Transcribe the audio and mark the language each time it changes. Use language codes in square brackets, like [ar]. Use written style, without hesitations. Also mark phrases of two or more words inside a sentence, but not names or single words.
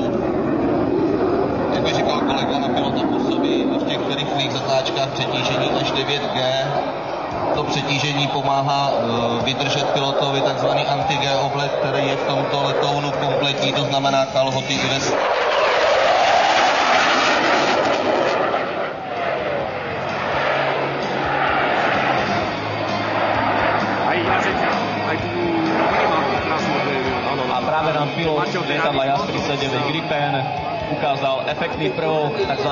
[cs] Jak by říkal kolega, na pilota působí v těch rychlých zatáčkách přetížení až 9G. To přetížení pomáhá vydržet pilotovi takzvaný anti-G oblek, který je v tomto letounu kompletní, to znamená kalhoty i vest. [sk] A práve nám pilot lietadla JAS-39 Gripen ukázal efektný prvok, tzv.